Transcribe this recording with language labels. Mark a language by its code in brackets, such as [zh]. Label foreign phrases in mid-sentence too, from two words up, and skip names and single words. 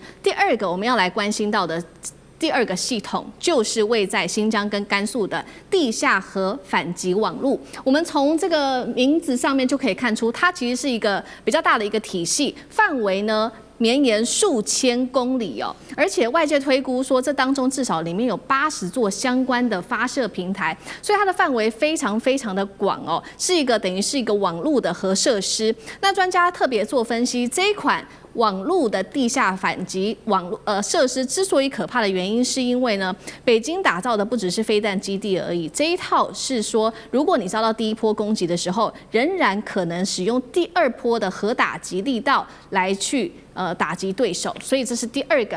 [zh] 第二個我們要來關心到的第二個系統，就是位在新疆跟甘肅的地下核反擊網路。我們從這個名字上面就可以看出，它其實是一個比較大的一個體系，範圍呢綿延數千公里哦，而且外界推估說，這當中至少裡面有80座相關的發射平台，所以它的範圍非常非常的廣哦，是一个等於是一個網路的核設施。那專家特別做分析，這一款網路的地下反擊設施之所以可怕的原因，是因為呢，北京打造的不只是飛彈基地而已，這一套是說，如果你遭到第一波攻擊的時候，仍然可能使用第二波的核打擊力道來去打擊對手，所以這是第二個。